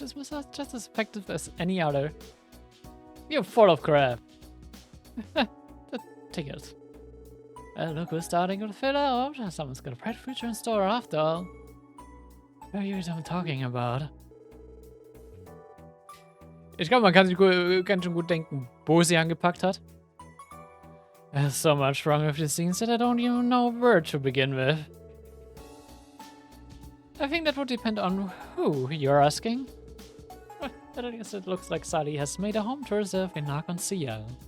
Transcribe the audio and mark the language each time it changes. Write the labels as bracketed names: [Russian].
[English] This was just as effective as any other. You're full of crap. Take it. Look, we're starting to fill out. Someone's got a bright future in store after all. What are you even talking about? [German] Ich glaube, man kann sich ganz schön gut denken, wo sie angepackt hat. [English] There's so much wrong with the scenes that I don't even know where to begin with. I think that would depend on who you're asking. But at least it looks like Sally has made a home to herself in Arkansas.